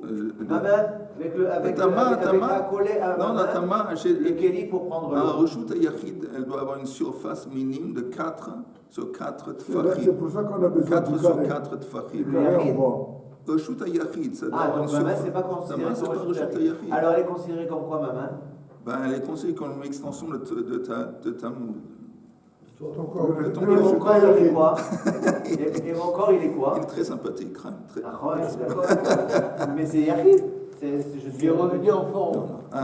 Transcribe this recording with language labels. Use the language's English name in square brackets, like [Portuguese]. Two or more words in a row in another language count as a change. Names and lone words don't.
[French] Ma main, avec ta main, accolé à ma main, ta main, et Kelly pour prendre un l'eau. [Hebrew] רשות יחיד, [French] elle doit avoir une surface minime de 4 sur 4 tfachim. C'est pour ça qu'on a besoin 4 du sur carré. 4 tfachim. Le carré en bois. [Hebrew] רשות יחיד, [French] ça doit avoir une Donc ma main, surface. c'est pas Ta considéré main, c'est pas comme reshut reshut yachid. Alors elle est considérée comme quoi ma main? Elle est considérée comme une extension de ta Ton corps. Le Et mon reshut corps, il est yachid. quoi? Et mon corps, il est quoi? Il est très sympathique, très. Ah ouais, je suis d'accord. Mais c'est yachid. Je suis revenu en forme.